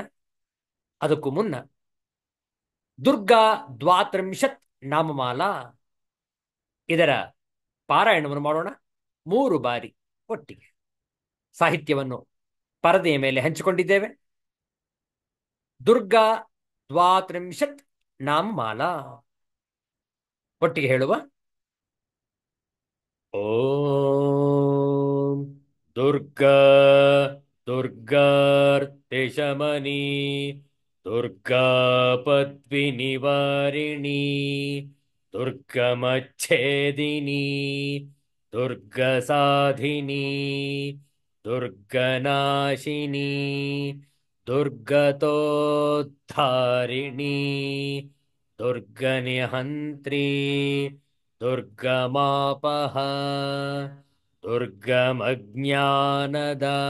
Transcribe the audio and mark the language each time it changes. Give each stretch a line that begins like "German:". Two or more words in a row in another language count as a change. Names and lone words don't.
Kannada: ಅದಕ್ಕೂ ಮುನ್ನ ದುರ್ಗಾ ದ್ವಾತ್ರಿಂಶತ್ ನಾಮಮಾಲಾ ಇದರ ಪಾರಾಯಣವನ್ನು ಮಾಡೋಣ 3 ಬಾರಿ ಒಟ್ಟಿಗೆ. ಸಾಹಿತ್ಯವನ್ನು ಪರದೆಯ ಮೇಲೆ ಹಂಚಿಕೊಂಡಿದ್ದೇವೆ. ದುರ್ಗಾ ದ್ವಾತ್ರಿಂಶತ್ ನಾಮಮಾಲಾ ಒಟ್ಟಿಗೆ ಹೇಳುವ.
Sanskrit: ಓಂ ದುರ್ಗಾ ದುರ್ಗಾರ್ತಿಶಮನಿ ದುರ್ಗಾ ಪದ್ವಿನಿವಾರಿಣಿ ದುರ್ಗಮಚ್ಛೇದಿನಿ ದುರ್ಗಸಾಧಿನಿ ದುರ್ಗನಾಶಿನಿ ದುರ್ಗತೋದ್ಧಾರಿಣಿ ದುರ್ಗನಿಹಂತ್ರಿ ದುರ್ಗಮಾಪಹ ದುರ್ಗಮಜ್ಞಾನದ